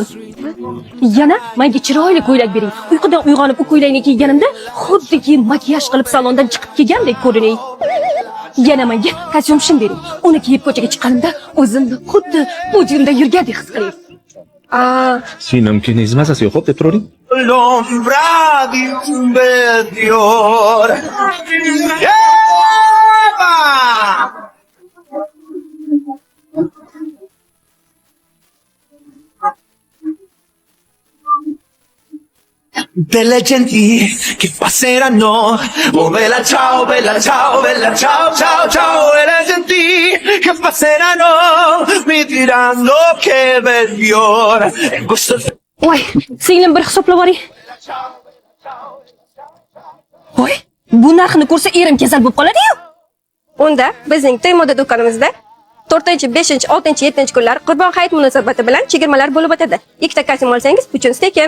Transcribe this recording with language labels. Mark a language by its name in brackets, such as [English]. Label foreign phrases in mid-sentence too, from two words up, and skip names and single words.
[Uzbek] Yana menga chiroyli ko'ylak bering. Uyqudan uyg'onib u ko'ylakni kiyganimda xuddiki makiyaj qilib salondan chiqib kelgandek ko'rinay. Yana menga kostyum bering. Uni kiyib ko'chaga chiqqanimda o'zimni xuddi podiumda yurgandek his qilaman. Sinimki nizmasasi yo'q deb turavering. [Italian] L'ombra di un bel fiore. Delle genti che passeranno. Oh bella ciao, bella ciao, bella ciao, ciao, ciao. Delle genti che passeranno. Mi diranno che bel fiore. E questo [Uzbek] Voy, singlim bir hisoblab oling. Voy, bu narxni ko'rsa erim kasal bo'lib qoladi-yu. Unda bizning Timoda do'konimizda 4, 5, 6, 7 kunlar Qurbon hayit munosabati bilan chegirmalar bo'lib o'tadi. Ikkita kostyum olsangiz, uchinchisi tekin.